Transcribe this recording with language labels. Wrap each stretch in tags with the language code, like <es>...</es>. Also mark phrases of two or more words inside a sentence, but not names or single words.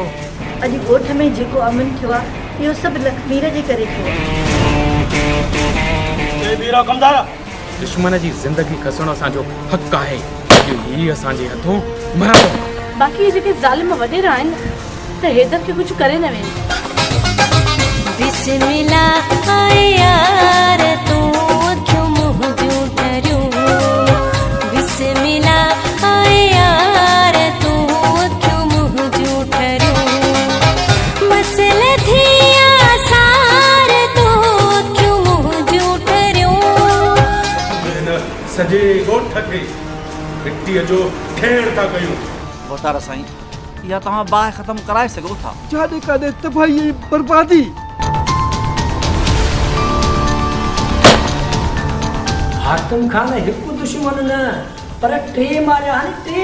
<sd>अॼु ॻोठ में जेको अमन थियो आहे इहो सभु लखमीर जे करे थियो आहे। दुश्मन जी ज़िंदगी खसणो असांजो हक़ आहे। अॼु ही असांजे हथों मरंदो। बाक़ी जेके ज़ालिम वॾेरा आहिनि त हैदर खे कुझु करे न वेंदो। बिस्मिल्लाह आए यार तू क्यों मुँह जूं ठरियो। बिस्मिल्लाह आए यार तू क्यों मुँह जूं ठरियो। मसल थी आसार तू क्यों मुँह जूं ठरियो। सॼे ॻोठ खे मिटीअ जो ठेड़ था कयूं। वतार साईं इहा तव्हां बाहि ख़तमु कराए सघो था। जाॾे काॾे तबाही बर्बादी। हातिम खान हिकु दुश्मन न पर टे मारिया आहिनि, टे।</sd>